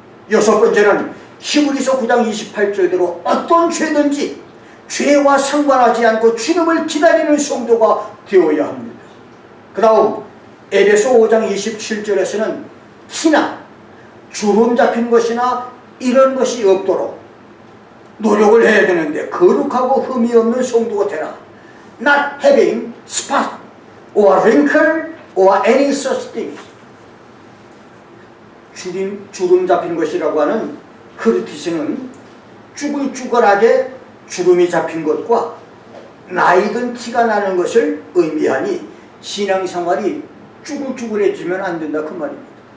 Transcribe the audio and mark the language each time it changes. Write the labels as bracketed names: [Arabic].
[Korean] 여섯 번째는 히브리서 9장 28절대로 어떤 죄든지 죄와 상관하지 않고 주님을 기다리는 성도가 되어야 합니다. 그 다음 에베소 5장 27절에서는 티나 주름 잡힌 것이나 이런 것이 없도록 노력을 해야 되는데 거룩하고 흠이 없는 성도가 되라. [English] Not having spot or wrinkle or any such things. [Korean] 주름 잡힌 것이라고 하는 흐르티스는 쭈글쭈글하게 주름이 잡힌 것과 나이든 티가 나는 것을 의미하니 신앙생활이 쭈글쭈글해지면 안 된다 그 말입니다.